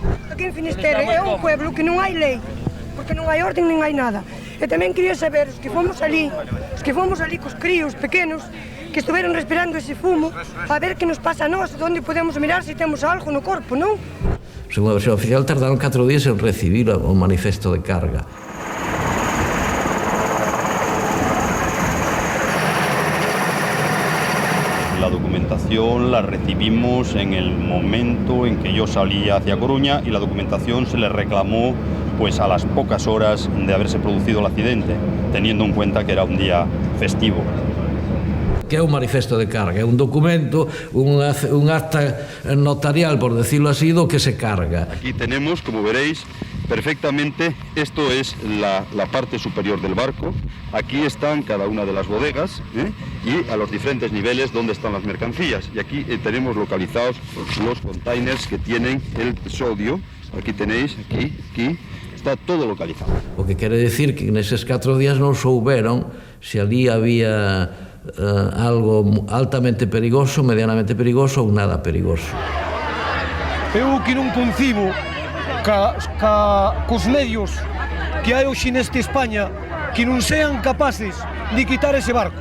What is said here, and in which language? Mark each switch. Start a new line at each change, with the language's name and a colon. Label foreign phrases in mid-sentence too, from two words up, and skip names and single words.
Galician: Aquí en Finisterre é un pueblo que non hai lei. porque non hai orden nin hai nada. E tamén quería saber, os que fomos ali cos críos pequenos, que estuveron respirando ese fumo, a ver que nos pasa a nós, onde podemos mirar se temos algo no corpo, non? Según a versión oficial, tardaron 4 días en recibir o manifesto de carga.
Spanish: La documentación la recibimos en el momento en que yo salía hacia Coruña y la documentación se le reclamó pues a las pocas horas de haberse producido el accidente, teniendo en cuenta que era un día festivo.
Galician: Que é un manifesto de carga, é un documento, un acta notarial,
Spanish: por decirlo así,
Galician: do que se carga.
Spanish: Aquí tenemos, como veréis, perfectamente, esto es la parte superior del barco, aquí están cada una de las bodegas y a los diferentes niveles donde están las mercancías. Y aquí tenemos localizados los containers que tienen el sodio, aquí tenéis, aquí, está todo localizado.
Galician: O que quere decir que neses 4 días non souberon se ali había algo altamente perigoso, medianamente perigoso ou nada perigoso. Eu que non concibo cos medios que hai hoxe neste España que non sean capaces de quitar ese barco.